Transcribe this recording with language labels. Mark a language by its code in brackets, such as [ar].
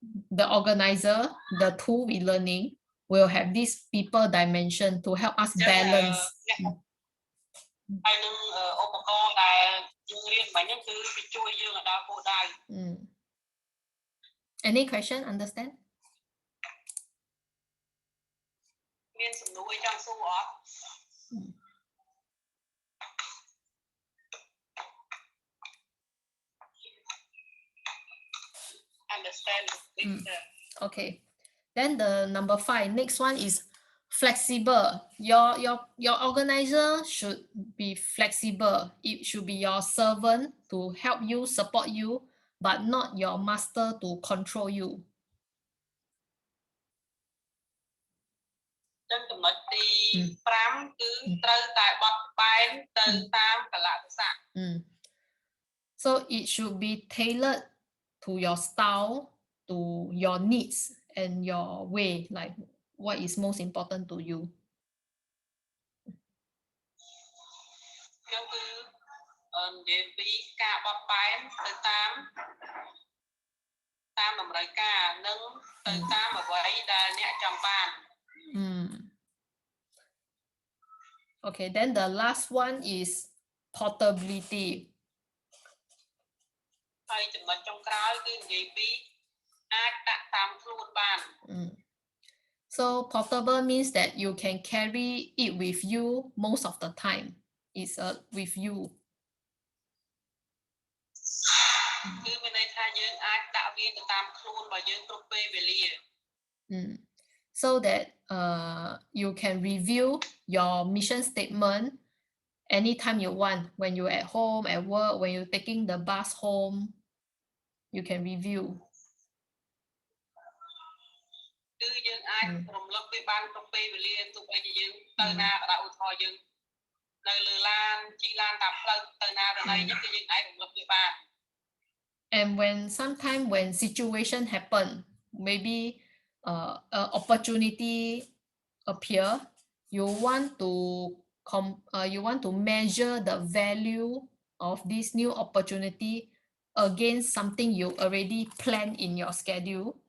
[en] the organizer, the tool we learning will have this people dimension to help us balance. [km] ហើយនឹងឧបករណ៍ដែលយើងរៀនមិញហ្នឹងគឺវាជួយយើងឲ្យដល់គោលដៅ [en] Any question? Understand? [km] មានសំណួរចង់សួរអត់ [en] Understand. Okay. Then the number 5, next one is flexible. Your organizer should be flexible. It should be your servant to help you, support you, but not your master to control you. [km] ចឹងចំណុចទី 5 គឺត្រូវតែបត់បែនទៅតាមកលៈទេសៈ [en] So it should be tailored to your style, to your needs and your way, like what is most important to you. [km] ចឹងគឺនិយាយពីការបត់បែនទៅតាមតម្រូវការនិងទៅតាមអ្វីដែលអ្នកចង់បាន [en] Okay, then the last one is portability. [km] ហើយចំណុចចុងក្រោយគឺនិយាយពីអាចដាក់តាមខ្លួនបាន [en] So portable means that you can carry it with you most of the time. It's with you. [km] គឺមានន័យថាយើងអាចដាក់វាទៅតាមខ្លួនរបស់យើងគ្រប់ពេលវេលា [en] So that you can review your mission statement anytime you want. When you're at home, at work, when you're taking the bus home, you can review. [km] គឺយើងអាចរំលឹកវាបានគ្រប់ពេលវេលាទោះបីជាយើងទៅណាក៏ដោយឧទាហរណ៍យើងនៅលើឡានជិះឡានតាមផ្លូវទៅណាទៅណីហ្នឹងគឺយើងអាចរំលឹកវាបាន [en] And when sometimes when situation happen, maybe opportunity appear, you want to measure the value of this new opportunity against something you already planned in your schedule.